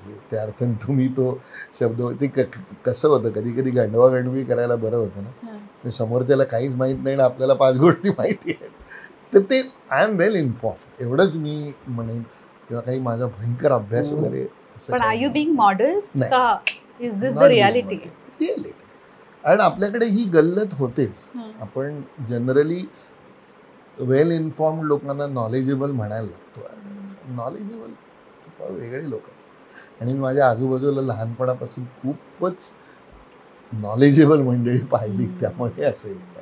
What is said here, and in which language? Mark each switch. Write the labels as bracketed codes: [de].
[mr] त्या अर्थाने तुम्ही तो शब्द ते कसं होतं, कधी कधी गांडवागांडवी करायला बरं होतं ना, समोर त्याला काहीच माहीत नाही ना आपल्याला 5 गोष्टी माहिती आहेत, तर ते [en] I am well informed [mr] एवढंच मी म्हणेन. किंवा काही माझा भयंकर अभ्यास वगैरे. [en] पण are you being modest का is this the reality? Reality. [mr] आणि आपल्याकडे ही गल्लत होतेच. आपण जनरली वेल इन्फॉर्म्ड लोकांना नॉलेजेबल म्हणायला लागतो. नॉलेजेबल वेगळे लोक असतात. आणि मी माझ्या आजूबाजूला लहानपणापासून खूपच नॉलेजेबल मंडळी पाहिली, त्यामुळे असेल.